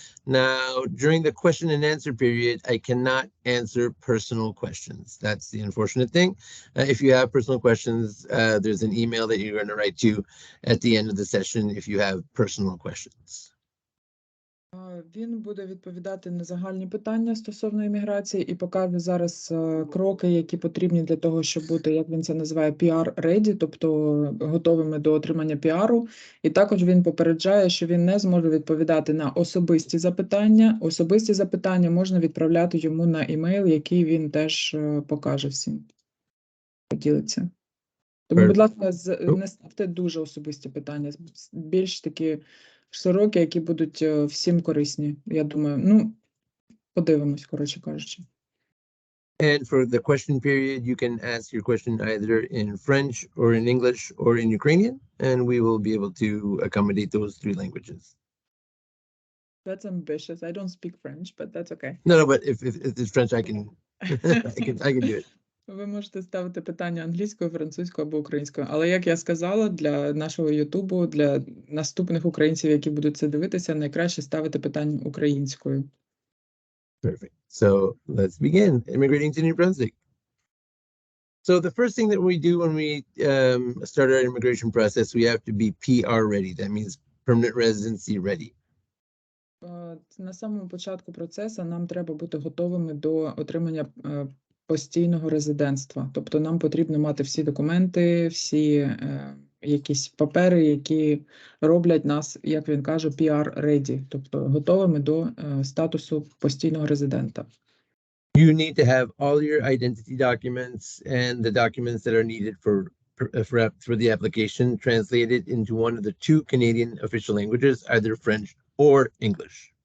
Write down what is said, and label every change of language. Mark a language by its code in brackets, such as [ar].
[en] Now, during the question and answer period, I cannot answer personal questions. That's the unfortunate thing. If you have personal questions, there's an email that you're going to write to at the end of the session if you have personal questions. [uk] Він буде відповідати на загальні питання стосовно імміграції і покаже зараз кроки, які потрібні для того, щоб бути, як він це називає, PR-ready, тобто готовими до отримання піару. І також він попереджає, що він не зможе відповідати на особисті запитання. Особисті запитання можна відправляти йому на імейл, який він теж покаже всім. Поділиться. Тому, будь ласка, не ставте дуже особисті питання, більш такі широкі, які будуть всім корисні, я думаю. Ну, подивимось, коротше кажучи. [en] And for the question period, you can ask your question either in French or in English or in Ukrainian, and we will be able to accommodate those three languages. That's ambitious. I don't speak French, but that's okay. No, but if it's French, I can I can do it. [uk] Ви можете ставити питання англійською, французькою або українською. Але, як я сказала, для нашого Ютубу, для наступних українців, які будуть це дивитися, найкраще ставити питання українською. [en] Perfect. So let's begin. Immigrating to New Brunswick. So the first thing that we do when we start our immigration process, we have to be PR ready. That means permanent residency ready. [uk] На самому початку процесу нам треба бути готовими до отримання постійного резидентства. Тобто нам потрібно мати всі документи, всі якісь папери, які роблять нас, як він каже, PR-ready, тобто готовими до статусу постійного резидента. [en] You need to have all your identity documents and the documents that are needed for the application translated into one of the two Canadian official languages, either French or English.